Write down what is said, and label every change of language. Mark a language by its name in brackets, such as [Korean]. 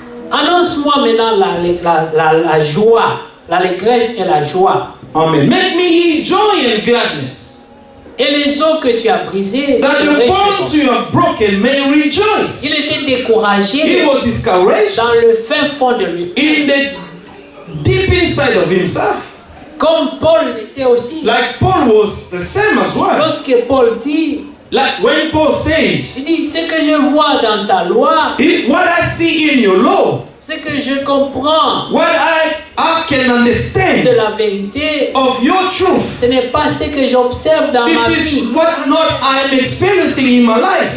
[French] Annonce-moi maintenant la joie, l'allégresse et la joie. Amen. [English] Make me hear joy and gladness. [French] Et les os que tu as brisés, [English] That [French] se [English] the bones [French] réchaufferont. [English] you have broken may rejoice. [French] Il était [English] He [French] découragé [English] was discouraged [French] dans le fin fond de lui. [English] in the deep inside of himself. [French] Comme Paul l'était aussi. [English] Like Paul was the same as well. [French] Lorsque Paul dit, [English] Like when Paul said, [French] il dit, ce que je vois dans ta loi, [English] what I see in your law, [French] ce que je comprends [English] what I can [French] de [English] understand [French] la vérité, [English] of your truth, [French] ce n'est pas ce que j'observe dans ma [English] this is [French] vie. [English] what not I'm experiencing in my life.